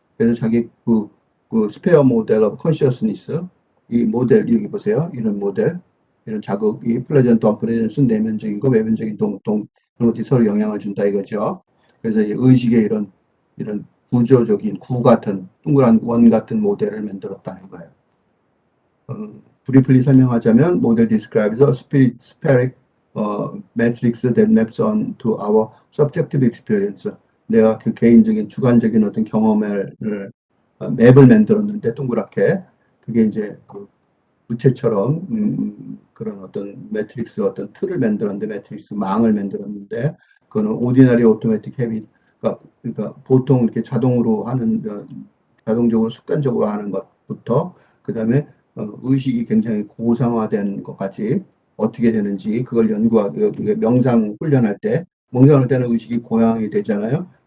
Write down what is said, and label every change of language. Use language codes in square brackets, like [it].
[ko] 그래서 자기 그 스페어 모델 오브 컨시어스니스 이 모델 여기 보세요. 이런 모델 이런 자극이 플레전트 언플레전트 내면적인 거 외면적인 동동 그런 것들이 서로 영향을 준다 이거죠. 그래서 의식의 이런 구조적인 구 같은 동그란 원 같은 모델을 만들었다는 거예요. 브리플리 설명하자면 모델 [en] describes a spheric matrix that maps on to our subjective experience. [ko] 내가 그 개인적인 주관적인 어떤 경험을 맵을 만들었는데 동그랗게 그게 이제 그 부채처럼 그런 어떤 매트릭스 어떤 틀을 만들었는데 매트릭스 망을 만들었는데 그거는 오디너리 오토매틱 헤빗 그러니까 보통 이렇게 자동으로 하는 자동적으로 습관적으로 하는 것부터 그다음에 의식이 굉장히 고상화된 것까지 어떻게 되는지 그걸 연구하고 명상 훈련할 때 명상할 때는 의식이 고양이 되잖아요.